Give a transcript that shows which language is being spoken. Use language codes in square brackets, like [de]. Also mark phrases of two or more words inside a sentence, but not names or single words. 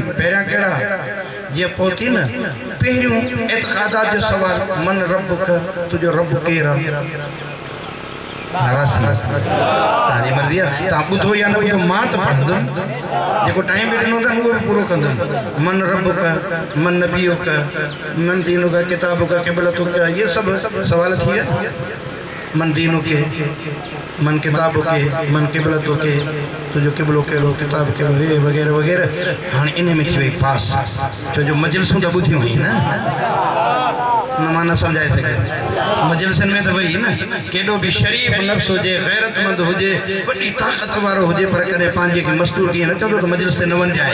[sd] पहिरियां कहिड़ा? जीअं पहुती न, पहिरियों एतक़ादात जो सवाल, [ar] من ربك, [sd] तुंहिंजो रब केरु आहे? तव्हांजी मर्ज़ी आहे, तव्हां ॿुधो या न ॿुधो, मां त पढ़ंदुमि। जेको टाइम बि ॾिनो अथनि उहो बि पूरो कंदुमि। [ar] من ربك، من نبيك، من دينك، كتابك، قبلتك, [sd] ये सभु सवाल थी विया। [ar] من دينك، من كتابك، من قبلتك, [sd] तुंहिंजो क़िबलो कहिड़ो, किताब कहिड़ो, हे वग़ैरह वग़ैरह। हाणे इन में थी वई पास, छो जो मजलिसूं त ॿुधियूं हुई न, मां न सम्झाए सघियुमि। मजलिसनि में त वई न, केॾो बि शरीफ़ नफ़्स हुजे, गैरतमंद हुजे, वॾी ताक़त वारो हुजे, पर कॾहिं पंहिंजे खे मस्तूर कीअं न चवंदो त मजलिस ते न वञजाए।